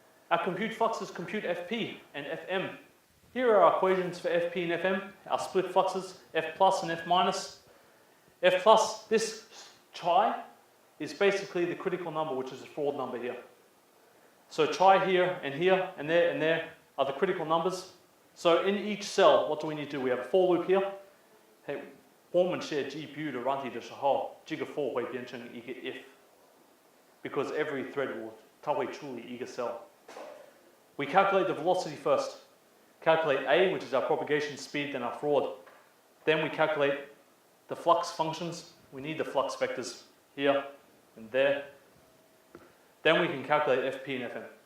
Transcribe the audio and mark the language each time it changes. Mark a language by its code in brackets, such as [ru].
[en] Our compute fluxes compute Fp and Fm. Here are our equations for Fp and Fm, our split fluxes, F plus and F minus. F plus, this chi is basically the critical number, which is the Froude number here. So chi here and there are the critical numbers. So in each cell, what do we need to do? We have a for loop here. [zh] Hey, 我们写 GPU 的软体的时候，这个 for 会变成一个 if, [en] because every thread [zh] 它会处理一个 cell. [en] We calculate the velocity first. Calculate A, which is our propagation speed, then our Froude. Then we calculate the flux functions. We need the flux vectors here and there. Then we can calculate Fp and Fm.